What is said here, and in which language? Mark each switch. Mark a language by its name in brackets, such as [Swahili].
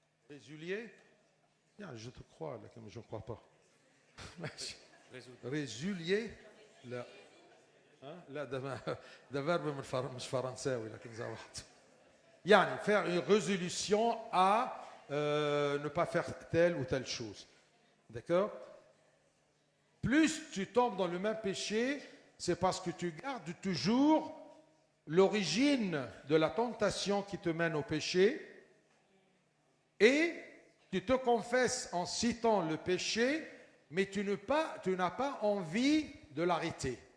[French] Résilier? Bien, je te crois, là, comme je ne crois pas. Résilier? [Arabic] لا لا ده verbe مش فرنساوي لكن زي بعض. يعني [French] faire une résolution à ne pas faire telle ou telle chose. D'accord? Plus tu tombes dans le même péché, c'est parce que tu gardes toujours l'origine de la tentation qui te mène au péché et tu te confesses en citant le péché, mais tu n'as pas envie de l'arrêter.